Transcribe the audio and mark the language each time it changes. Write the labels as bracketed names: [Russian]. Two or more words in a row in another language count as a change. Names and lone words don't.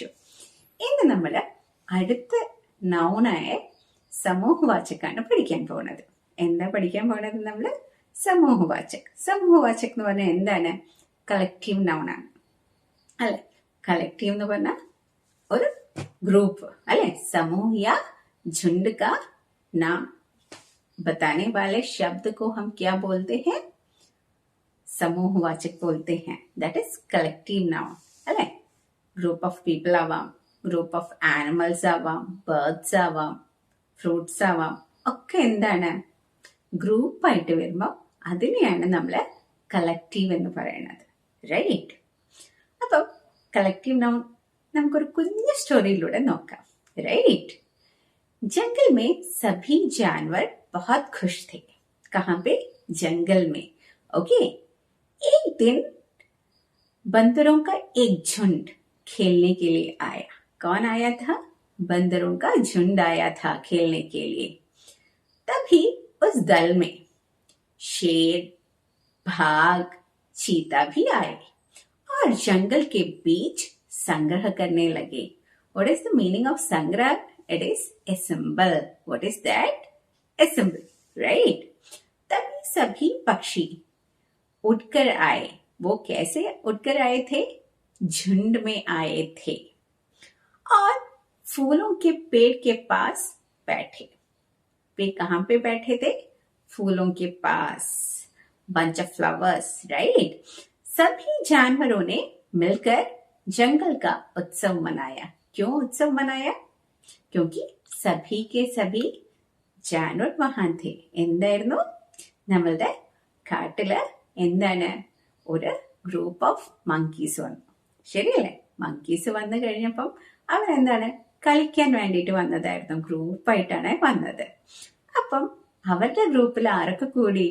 [Malayalam] ഇന്ന് നമ്മൾ അടുത്ത നൗണായ സമൂഹവാചകാണ് പഠിക്കാൻ പോകുന്നത്. എന്താ പഠിക്കാൻ പോകുന്നത്? നമ്മള് സമൂഹവാചക്. സമൂഹവാചക് എന്ന് പറഞ്ഞാൽ എന്താണ്? [English] collective noun ആണ് [Malayalam] അല്ലെ. कलेक्टिव എന്ന് പറഞ്ഞ ഒരു ഗ്രൂപ്പ് അല്ലെ. [Hindi] समूह या झुंड का नाम बताने वाले शब्द को हम क्या बोलते हैं? समूहवाचक बोलते हैं. [English] that is collective noun [Hindi] അല്ലെ. [English] group of people [Malayalam] ആവാം, [English] group of animals [Malayalam] ആവാം, ബേർഡ്സ് ആവാം, ഫ്രൂട്ട്സ് ആവാം, ഒക്കെ എന്താണ്? ഗ്രൂപ്പായിട്ട് വരുമ്പോൾ അതിനെയാണ് നമ്മള് കളക്റ്റീവ് എന്ന് പറയുന്നത്. റൈറ്റ്. അപ്പം [English] collective noun [Malayalam] നമുക്കൊരു കുഞ്ഞു സ്റ്റോറിയിലൂടെ നോക്കാം. [Hindi] राइट. जंगल में सभी जानवर बहुत खुश थे. कहाँ पे? जंगल में. ओके. एक दिन बंदरों का एक झुंड खेलने के लिए आया. कौन आया था? बंदरों का झुंड आया था खेलने के लिए. तभी उस दल में शेर, बाघ, चीता भी आए और जंगल के बीच संग्रह करने लगे. [English] What is the meaning of संग्रह? It is assemble. What is that? Assemble. Right? [Hindi] तभी सभी पक्षी उड़कर आए. वो कैसे उड़कर आए थे? झुंड में आए थे और फूलों के पेड़ के पास बैठे. वे कहाँ पे बैठे थे? फूलों के पास. [English] Bunch of flowers. Right? [Hindi] सभी जानवरों ने मिलकर जंगल का उत्सव मनाया. क्यों उत्सव मनाया? क्योंकि सभी के सभी जानवर वहां थे. [Malayalam] എന്തായിരുന്നു? നമ്മളുടെ കാട്ടില് എന്താണ്? ഒരു [English] group of monkeys [Malayalam] വന്നു. ശരിയല്ലേ? മങ്കീസ് വന്നു കഴിഞ്ഞപ്പം അവരെന്താണ്? കളിക്കാൻ വേണ്ടിയിട്ട് വന്നതായിരുന്നു. ഗ്രൂപ്പായിട്ടാണ് വന്നത്. അപ്പം അവരുടെ ഗ്രൂപ്പിൽ ആരൊക്കെ കൂടി?